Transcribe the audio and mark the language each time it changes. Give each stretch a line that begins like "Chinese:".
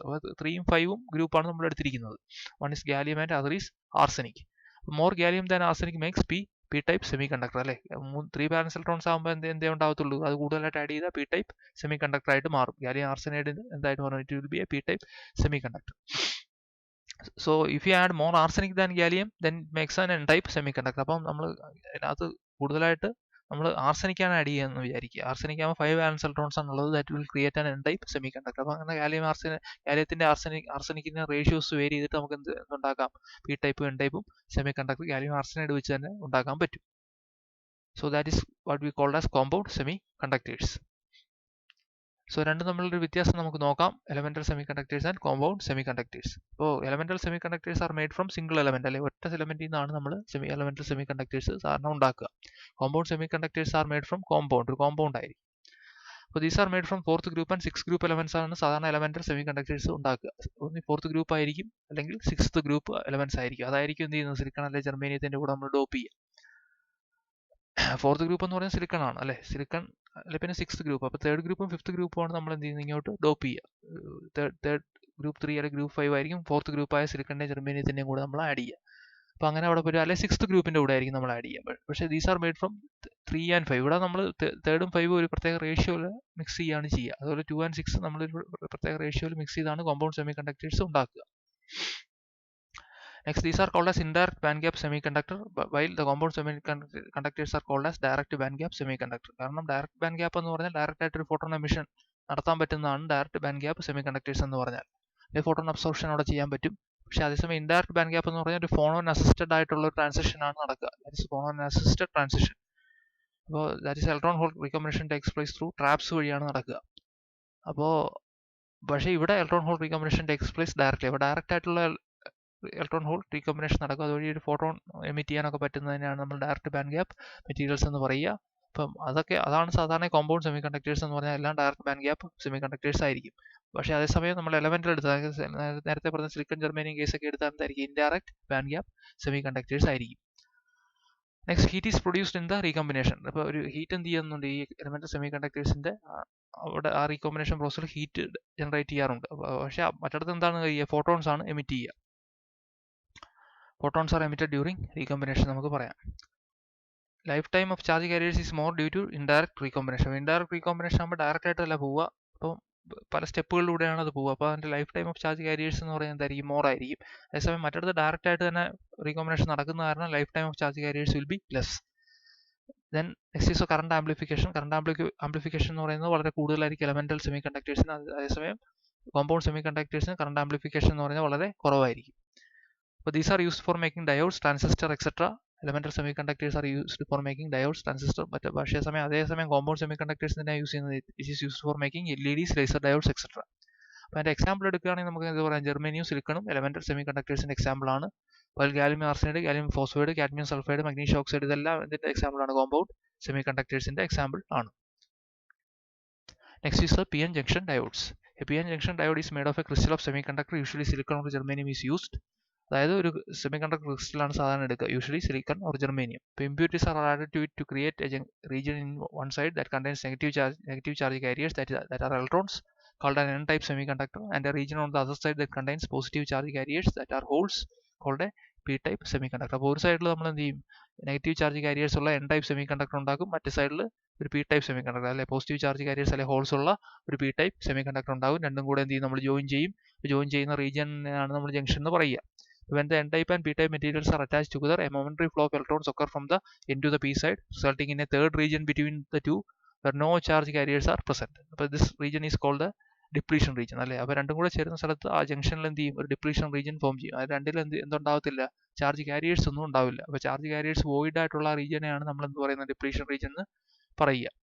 Malayalam: അപ്പോൾ 3ഉം 5ഉം ഗ്രൂപ്പാണ് നമ്മൾ എടുത്തിരിക്കുന്നത്.
English: One is gallium and other is arsenic. More gallium than arsenic makes p-type semiconductor അല്ലേ.
Malayalam: 3 valence electrons ആകുമ്പോൾ എന്തേ ഉണ്ടാവത്തുള്ളൂ, അത് കൂടുതലായിട്ട് ആഡ് ചെയ്താൽ p-type semiconductor ആയിട്ട് മാറും.
English: gallium arsenide
Malayalam: എന്തായിട്ട് മാറും,
English: it will be a p-type semiconductor. So if you add more arsenic than gallium, then it makes an n-type semiconductor.
Malayalam: അപ്പം നമ്മൾ അതിനകത്ത് കൂടുതലായിട്ട് നമ്മൾ ആർസനിക് ആണ് ആഡ് ചെയ്യുകയെന്ന് വിചാരിക്കുക. ആർസനിക് ആകുമ്പോൾ 5 വാലൻസ് ഇലക്ട്രോൺസ് ആണുള്ളത്,
English: That will create an n-type semiconductor.
Malayalam: അപ്പോൾ അങ്ങനെ ഗാലിയത്തിന്റെ ആർസനിക്കിന്റെ റേഷ്യോസ് വേരി ചെയ്തിട്ട് നമുക്ക് എന്തുണ്ടാക്കാം, p-type n-type semiconductor gallium arsenide വെച്ച് തന്നെ ഉണ്ടാക്കാൻ പറ്റും.
English: So that is what we call as compound semiconductors.
Malayalam: So രണ്ടും തമ്മിലൊരു വ്യത്യാസം നമുക്ക് നോക്കാം, എലമെന്റൽ സെമികണ്ടക്ടേഴ്സ് ആൻഡ് കോമ്പൗണ്ട് സെമികണ്ടക്ടേഴ്സ്. ഇപ്പോൾ
English: elemental semiconductors are made from single element,
Malayalam: അല്ലെങ്കിൽ ഒറ്റ എലമെന്റിൽ നിന്നാണ് നമ്മൾ എലമെന്റൽ സെമികണ്ടക്ടേഴ്സ് സാധാരണ ഉണ്ടാക്കുക.
English: compound semiconductors are made from compound,
Malayalam: ഒരു കോമ്പൗണ്ട് ആയിരിക്കും. അപ്പോൾ
English: these are made from 4th group and 6th group elements
Malayalam: ആണ് സാധാരണ എലമെന്റൽ സെമികണ്ടക്ടേഴ്സ് ഉണ്ടാക്കുക. ഒന്ന് 4th ഗ്രൂപ്പ് ആയിരിക്കും, അല്ലെങ്കിൽ 6th ഗ്രൂപ്പ് എലമെന്റ്സ് ആയിരിക്കും. അതായിരിക്കും എന്ത് ചെയ്യുന്നത്, സിലിക്കൺ അല്ലെങ്കിൽ ജെർമേനിയത്തിന്റെ കൂടെ നമ്മൾ ഡോപ്പ് ചെയ്യുക. 4th ഗ്രൂപ്പ് എന്ന് പറയുന്നത് സിലിക്കൺ ആണ് അല്ലെ, സിലിക്കൺ അല്ലെ, പിന്നെ 6th ഗ്രൂപ്പ്. അപ്പോൾ 3rd ഗ്രൂപ്പും 5th ഗ്രൂപ്പും ആണ് നമ്മൾ എന്ത് ചെയ്യുന്നത്, ഇങ്ങോട്ട് ഡോപ്പ് ചെയ്യുക. തേർഡ് ഗ്രൂപ്പ് 3 അല്ലെങ്കിൽ ഗ്രൂപ്പ് 5 ആയിരിക്കും 4th ഗ്രൂപ്പായ സിലിക്കണിന്റെയും ജെർമേനിയത്തിന്റെയും കൂടെ നമ്മൾ ആഡ് ചെയ്യുക. അപ്പോൾ അങ്ങനെ അവിടെ പോയി അല്ലെങ്കിൽ 6th ഗ്രൂപ്പിന്റെ കൂടെ ആയിരിക്കും നമ്മൾ ആഡ് ചെയ്യുക. പക്ഷേ
English: These are made from 3 and 5.
Malayalam: ഇവിടെ നമ്മൾ 3ഉം 5ഉം ഒരു പ്രത്യേക റേഷ്യോയിൽ മിക്സ് ചെയ്യുകയാണ് ചെയ്യുക. അതുപോലെ 2 and 6 നമ്മൾ ഒരു പ്രത്യേക റേഷ്യോയിൽ മിക്സ് ചെയ്താണ് കോമ്പൗണ്ട് സെമികണ്ടക്ടേഴ്സ് ഉണ്ടാക്കുക.
English: Next, these are called as indirect bandgap semiconductor, while the compound semiconductors are called as direct bandgap semiconductor.
Malayalam: കാരണം ഡയറക്റ്റ് ബാൻഡ് ഗ്യാപ്പ് എന്ന് പറഞ്ഞാൽ ഡയറക്റ്റ് ആയിട്ട് ഒരു ഫോട്ടോൺ എമിഷൻ നടത്താൻ പറ്റുന്നതാണ് ഡയറക്റ്റ് ബാൻഡ് ഗ്യാപ്പ് സെമികണ്ടക്ടേഴ്സ് എന്ന് പറഞ്ഞാൽ. അല്ലെങ്കിൽ ഫോട്ടോൺ അബ്സോർപ്ഷൻ അവിടെ ചെയ്യാൻ പറ്റും. പക്ഷേ അതേസമയം ഇൻഡയറക്റ്റ് ബാൻഡ് ഗ്യാപ്പ് എന്ന് പറഞ്ഞാൽ ഒരു ഫോണോൺ അസിസ്റ്റഡ് ആയിട്ടുള്ള ഒരു ട്രാൻസിഷൻ ആണ് നടക്കുക.
English: That is phonon assisted transition.
Malayalam: അപ്പോൾ
English: that is electron hole recombination takes place through traps
Malayalam: വഴിയാണ് നടക്കുക. അപ്പോൾ പക്ഷേ ഇവിടെ
English: Electron hole recombination takes place directly.
Malayalam: അപ്പോൾ ഡയറക്റ്റ് ആയിട്ടുള്ള ഇലക്ട്രോൺ ഹോൾ റീകോമ്പിനേഷൻ നടക്കും. അതുവഴി ഒരു ഫോട്ടോൺ എമിറ്റ് ചെയ്യാനൊക്കെ പറ്റുന്നതിനാണ് നമ്മൾ ഡയറക്റ്റ് ബാൻഡ് ഗ്യാപ്പ് മെറ്റീരിയൽസ് എന്ന് പറയുക. അപ്പം അതാണ് സാധാരണ കോമ്പൗണ്ട് സെമികണ്ടക്ടേഴ്സ് എന്ന് പറഞ്ഞാൽ എല്ലാം ഡയറക്റ്റ് ബാൻഡ് ഗ്യാപ്പ് സെമികണ്ടക്ടേഴ്സ് ആയിരിക്കും. പക്ഷേ അതേസമയം നമ്മൾ എലമെന്റൽ എടുത്താൽ നേരത്തെ പറഞ്ഞ സിലിക്കൺ ജെർമേനിയം കേസൊക്കെ എടുത്താൽ എന്തായിരിക്കും, ഇൻഡയറക്റ്റ് ബാൻഡ് ഗ്യാപ്പ് സെമികണ്ടക്ടേഴ്സ് ആയിരിക്കും.
English: Next, heat is produced in the recombination.
Malayalam: അപ്പോൾ ഒരു ഹീറ്റ് എന്ത് ചെയ്യുന്നുണ്ട്, ഈ എലമെന്റൽ സെമികണ്ടക്ടേഴ്സിന്റെ അവിടെ ആ റീകോമ്പിനേഷൻ പ്രോസസ്സിൽ ഹീറ്റ് ജനറേറ്റ് ചെയ്യാറുണ്ട്. പക്ഷേ മറ്റിടത്ത് എന്താണ് ചെയ്യുക, ഫോട്ടോൺസ് ആണ് എമിറ്റ് ചെയ്യുക.
English: Photons are emitted during recombination
Malayalam: നമുക്ക് പറയാം.
English: Life time of charge carriers is more due to indirect recombination.
Malayalam: Indirect recombination ആകുമ്പോൾ ഡയറക്റ്റ് ആയിട്ടല്ല പോവുക, അപ്പോൾ പല സ്റ്റെപ്പുകളിലൂടെയാണ് അത് പോവുക. അപ്പോൾ അതിൻ്റെ life time of charge careers എന്ന് പറയുന്നത് എന്തായിരിക്കും, മോർ ആയിരിക്കും. അതേസമയം മറ്റിടത്ത് ഡയറക്റ്റ് ആയിട്ട് തന്നെ റീകോമ്പിനേഷൻ നടക്കുന്ന കാരണം life time of charge careers
English: Will be less. Then next is current amplification.
Malayalam: Current amplification എന്ന് പറയുന്നത് വളരെ കൂടുതലായിരിക്കും എലമെന്റൽ സെമികണ്ടക്ടേഴ്സിന്. അതേസമയം കോമ്പൗണ്ട് സെമികണ്ടക്ടേഴ്സിന് കറണ്ട് ആംപ്ലിഫിക്കേഷൻ എന്ന് പറഞ്ഞാൽ വളരെ കുറവായിരിക്കും.
English: So these are used for making diodes, transistor, etc. Elemental semiconductors are used for making diodes, transistor.
Malayalam: പക്ഷേ അതേസമയം കോമ്പൗണ്ട് സെമികണ്ടക്ടേഴ്സ് തന്നെ യൂസ് ചെയ്യുന്നത്,
English: It is used for making LEDs, laser diodes, etcetera.
Malayalam: അപ്പോൾ അതിൻ്റെ എക്സാമ്പിൾ എടുക്കുകയാണെങ്കിൽ നമുക്ക് എന്താ പറയാം, ജെർമേനിയം സിലിക്കണും എലമെന്റൽ സെമികണ്ടക്ടേഴ്സിന്റെ എക്സാമ്പിൾ ആണ്. അതുപോലെ gallium arsenide, gallium phosphide, cadmium sulphide, magnesium oxide, ഇതെല്ലാം ഇതിന്റെ എക്സാമ്പിൾ ആണ്, കോമ്പൗണ്ട് സെമികണ്ടക്ടേഴ്സിന്റെ എക്സാമ്പിൾ ആണ്.
English: Next is the PN junction diodes. A PN junction diode is made of a crystal of semiconductor, usually silicon or germanium is used.
Malayalam: അതായത് ഒരു semiconductor ക്രിസ്റ്റലാണ് സാധാരണ എടുക്കുക, usually silicon or germanium.
English: ഇപ്പോൾ impurities are added to it to create a region in one side that contains negative charge carriers that are electrons called an n-type semiconductor, and a region on the other side that contains positive charge carriers that are holes called a p-type semiconductor.
Malayalam: അപ്പോൾ ഒരു സൈഡിൽ നമ്മൾ എന്ത് ചെയ്യും, negative charge careers ഉള്ള n-type semiconductor ഉണ്ടാക്കും, മറ്റു സൈഡിൽ ഒരു p-type semiconductor അല്ലെ പോസിറ്റീവ് ചാർജ് കാരിയേഴ്സ് അല്ലെ ഹോൾസ് ഉള്ള ഒരു p-type semiconductor ഉണ്ടാകും. രണ്ടും കൂടെ എന്ത് ചെയ്യും, നമ്മൾ ജോയിൻ ചെയ്യുന്ന റീജിയനാണ് നമ്മൾ ജംഗ്ഷൻ എന്ന് പറയുക.
English: When the n-type and p-type materials are attached together, a momentary flow of electrons occur from the n to the p side, resulting in a third region between the two where no charge carriers are present. അപ്പോൾ this region is called the depletion region അല്ലേ.
Malayalam: അപ്പോൾ രണ്ടും കൂടെ ചേരുന്ന സ്ഥലത്ത് ആ ജംഗ്ഷനിൽ എന്ത് ചെയ്യും, ഒരു ഡിപ്ലീഷൻ റീജിയൻ ഫോം ചെയ്യും. അത് രണ്ടിലും എന്തുണ്ടാവത്തില്ല, ചാർജ് കാരിയേഴ്സ് ഒന്നും ഉണ്ടാവില്ല. അപ്പോൾ ചാർജ് കാരിയേഴ്സ് വോയിഡ് ആയിട്ടുള്ള റീജിയനെയാണ് നമ്മൾ എന്ത് പറയുന്നത്, ഡിപ്ലീഷൻ റീജിയൻ എന്ന് പറയുക.